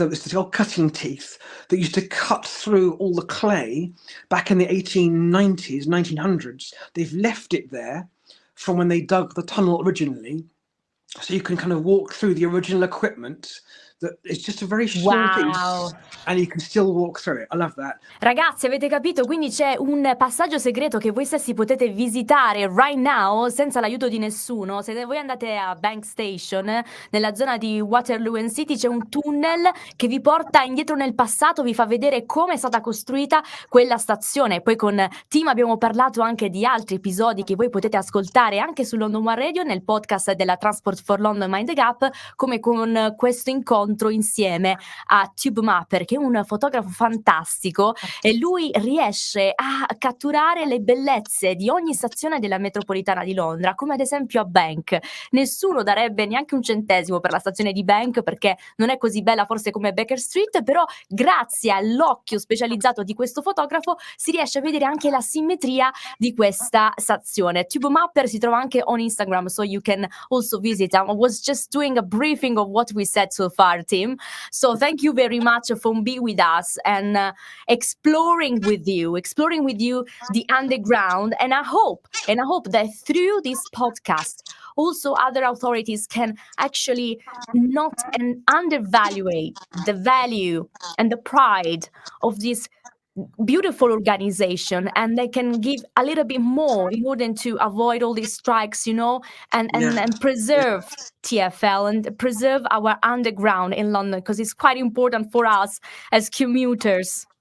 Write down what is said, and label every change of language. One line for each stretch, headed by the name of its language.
English: It's the old cutting teeth that used to cut through all the clay back in the 1890s, 1900s. They've left it there from when they dug the tunnel originally. So you can kind of walk through the original equipment that it's just a very small piece and you can still walk through it. I love that.
Italian: Ragazzi, avete capito? Quindi c'è un passaggio segreto che voi stessi potete visitare
English: right now
Italian: senza l'aiuto di nessuno. Se voi andate a Bank Station, nella zona di Waterloo and City, c'è un tunnel che vi porta indietro nel passato, vi fa vedere come è stata costruita quella stazione. Poi con Tim abbiamo parlato anche di altri episodi che voi potete ascoltare anche su London One Radio nel podcast della Transport for London Mind the Gap, come con questo incontro insieme a Tube Mapper, che è un fotografo fantastico e lui riesce a catturare le bellezze di ogni stazione della metropolitana di Londra, come ad esempio a Bank. Nessuno darebbe neanche un centesimo per la stazione di Bank perché non è così bella forse come Baker Street, però grazie all'occhio specializzato di questo fotografo si riesce a vedere anche la simmetria di questa stazione.
English: Tube Mapper
Italian: si trova anche
English: on Instagram, so you can also visit. I was just doing a briefing of what we said so far, Tim. So thank you very much for being with us and exploring with you the underground. And I hope that through this podcast, also other authorities can actually not undervalue the value and the pride of this beautiful organization, and they can give a little bit more in order to avoid all these strikes, and preserve TFL and preserve our underground in London, because it's quite important for us as commuters.